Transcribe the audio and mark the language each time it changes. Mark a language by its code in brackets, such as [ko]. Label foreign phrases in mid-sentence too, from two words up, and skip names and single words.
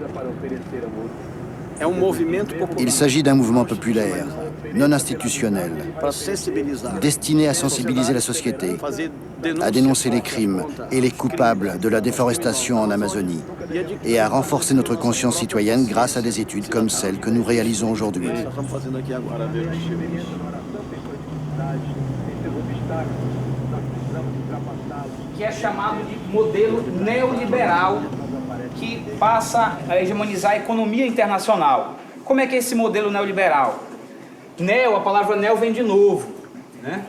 [fr] Il s'agit d'un mouvement populaire, non institutionnel, destiné à sensibiliser la société, à dénoncer les crimes et les coupables de la déforestation en Amazonie et à renforcer notre conscience citoyenne grâce à des études comme celles que nous réalisons aujourd'hui. [pt] Que é chamado de modelo neoliberal que passa a hegemonizar a economia internacional. Como é que é esse modelo neoliberal? Neo, a palavra neo vem de novo, né?